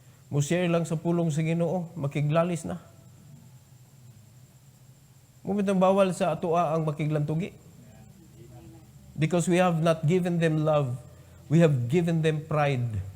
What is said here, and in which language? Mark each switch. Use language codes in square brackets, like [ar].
[ceb] Mushare lang sa pulong sa Ginoo, makiglalis na. Mumitang bawal sa atua ang makiglantugi. [en] Because we have not given them love, we have given them pride.